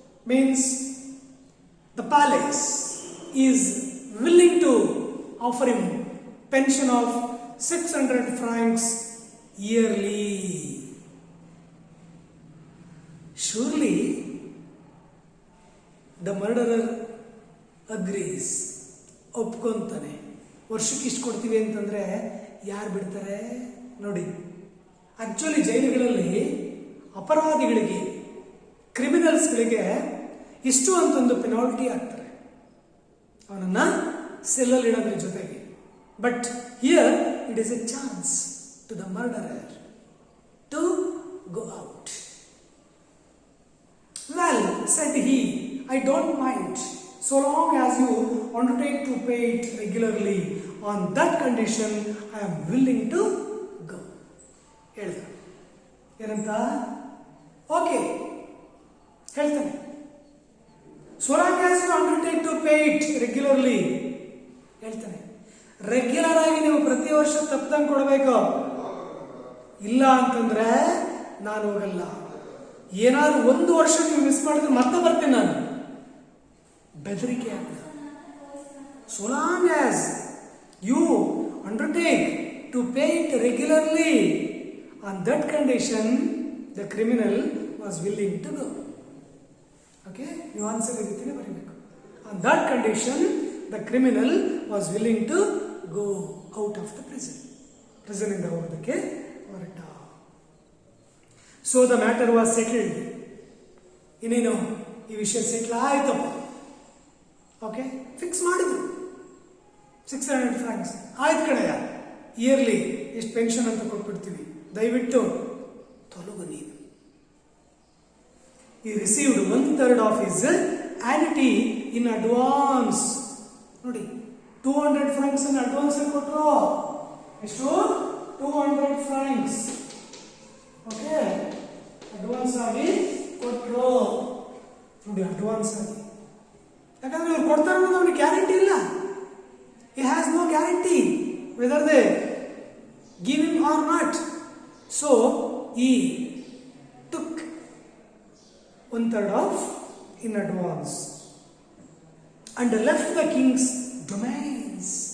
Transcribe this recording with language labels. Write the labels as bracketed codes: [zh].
[en] means the palace is willing to offer him pension of 600 francs yearly. Surely the murderer agrees, [kn] ಒಪ್ಕೊಂತಾನೆ. ವರ್ಷಕ್ಕೆ ಇಷ್ಟು ಕೊಡ್ತೀವಿ ಅಂತಂದ್ರೆ ಯಾರು ಬಿಡ್ತಾರೆ ನೋಡಿ. ಆಕ್ಚುಲಿ ಜೈಲುಗಳಲ್ಲಿ ಅಪರಾಧಿಗಳಿಗೆ, ಕ್ರಿಮಿನಲ್ಸ್ಗಳಿಗೆ ಇಷ್ಟು ಅಂತೊಂದು ಪೆನಾಲ್ಟಿ ಆಗ್ತಾರೆ, ಅವನನ್ನ ಸೆಲ್ಲಲ್ಲಿ ಇಡೋದ್ರ ಜೊತೆಗೆ. [en] But here it is a chance to the murderer to go out. Well, said he, I don't mind so long as you undertake to pay it regularly. On that condition, I am willing to go. [kn] ಹೇಳ್ದ ಏನಂತ? Okay ಹೇಳ್ತಾನೆ. [en] So long as you undertake to pay it regularly. [kn] ಹೇಳ್ತಾನೆ, regular ಆಗಿ ನೀವು ಪ್ರತಿ ವರ್ಷ ತಪ್ಪದಂಗೆ ಕೊಡಬೇಕು. ಇಲ್ಲ ಅಂತಂದ್ರೆ ನಾನು ಹೋಗಲ್ಲ. ಏನಾದ್ರು ಒಂದು ವರ್ಷ ನೀವು ಮಿಸ್ ಮಾಡಿದ್ರೆ ಮತ್ತೆ ಬರ್ತೇನೆ ನಾನು. ಬೆದರಿಕೆ ಆಗ್ತದೆ. [en] So long as you undertake to pay it regularly, on that condition the criminal was willing to go. Okay, you answer everything [kn] ಬರೀಬೇಕು. [en] On that condition the criminal was willing to go out of the prison. [kn] Prison ಇಂದ ಹೋಗೋದಕ್ಕೆ ಹೊರಟ. [en] So the matter was settled. [kn] ಇನ್ನೇನು ಈ ವಿಷಯ settle ಆಯ್ತಪ್ಪ. Okay, fix ಮಾಡಿದ್ರು 600 Fronx. ಆಯ್ತು ಕಡೆಯ, ಇಯರ್ಲಿ ಎಷ್ಟು ಪೆನ್ಷನ್ ಅಂತ ಕೊಟ್ಬಿಡ್ತೀವಿ, ದಯವಿಟ್ಟು ತೊಲಗು ನೀನು. [en] He received 1/3 of his annuity in advance. [kn] ನೋಡಿ, 200 ಫ್ರಾಂಕ್ಸ್ ಅನ್ನು ಅಡ್ವಾನ್ಸ್ ಕೊಟ್ಟರು. ಎಷ್ಟು? 200 ಫ್ರಾಂಕ್ಸ್. ಓಕೆ, ಅಡ್ವಾನ್ಸ್ ಆಗಿ ಕೊಟ್ಟರು. ನೋಡಿ, ಅಡ್ವಾನ್ಸ್ ಆಗಿ. ಯಾಕಂದ್ರೆ ಇವ್ರು ಕೊಡ್ತಾರೆ ಅನ್ನೋದು ಅವನಿಗೆ ಗ್ಯಾರಂಟಿ ಇಲ್ಲ. [en] He has no guarantee whether they give him or not. So he took 1/3 of in advance and left the king's domains.